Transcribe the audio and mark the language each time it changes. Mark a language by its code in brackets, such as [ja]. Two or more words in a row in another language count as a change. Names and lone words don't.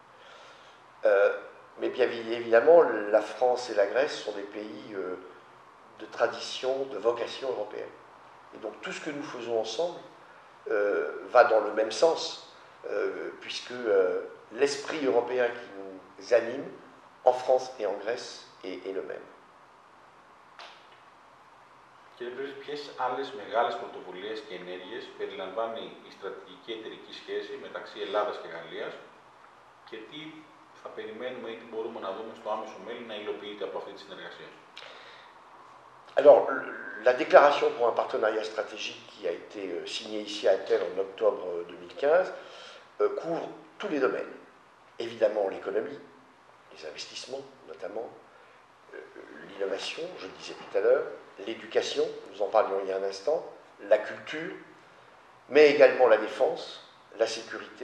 [fr] Mais bien évidemment, la France et la Grèce sont des pays de tradition, de vocation européenne. Et donc tout ce que nous faisons ensemble va dans le même sens, puisque l'esprit européen qui nous anime en France et en Grèce est le même. [el] Κύριε Πρέσβη, ποιες άλλες μεγάλες πρωτοβουλίες και ενέργειες περιλαμβάνει η στρατηγική εταιρική σχέση μεταξύ Ελλάδας και Γαλλίας και τι θα περιμένουμε ή τι μπορούμε να δούμε στο άμεσο μέλλον να υλοποιείται από αυτή τη συνεργασία? [fr] Alors, la déclaration pour un partenariat stratégique qui a été signée ici à Athènes en octobre 2015 couvre tous les domaines. Évidemment l'économie, les investissements notamment, l'innovation, je le disais tout à l'heure, l'éducation, nous en parlions il y a un instant, la culture, mais également la défense, la sécurité.